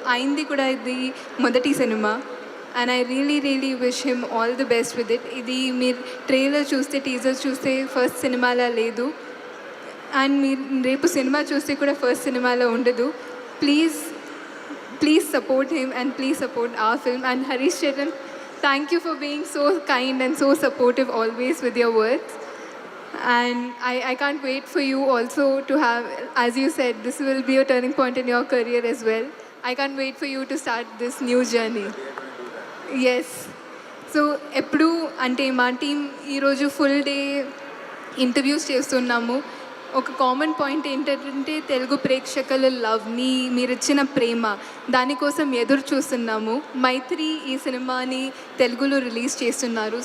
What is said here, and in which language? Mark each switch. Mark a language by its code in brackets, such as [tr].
[te] ఆయనది కూడా ఇది మొదటి cinema. [en] And I really wish him all the best with it. [te] ఇది మీరు ట్రైలర్ చూస్తే, టీజర్ చూస్తే ఫస్ట్ సినిమాలా లేదు. అండ్ మీరు రేపు సినిమా చూస్తే కూడా ఫస్ట్ సినిమాలో ఉండదు. [en] Please support him and please support our film. And Harish Chetan, thank you for being so kind and so supportive always with your words. And I can't wait for you also to have, as you said, this will be a turning point in your career as well. I can't wait for you to start this new journey. Yes. [te] So ఎప్పుడు అంటే మా team ఈరోజు full day interviews చేస్తున్నాము. ఒక common point ఏంటంటే తెలుగు ప్రేక్షకుల లవ్ని, మీరు ఇచ్చిన ప్రేమ, దానికోసం ఎదురు చూస్తున్నాము. మైత్రి ఈ సినిమాని తెలుగులో రిలీజ్ చేస్తున్నారు.